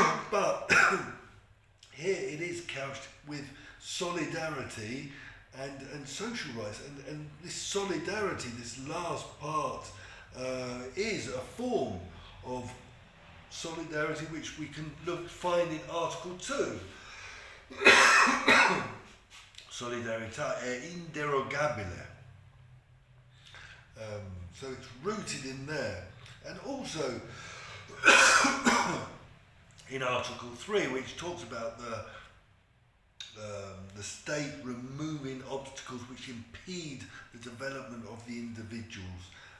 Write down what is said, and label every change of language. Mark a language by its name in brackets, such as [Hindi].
[English] But here it is couched with solidarity and social rights, and this solidarity, this last part, is a form of solidarity, which we can find in Article 2. [Italian] Solidarità è inderogabile. [English] So it's rooted in there. And also in Article 3, which talks about the state removing obstacles which impede the development of the individuals.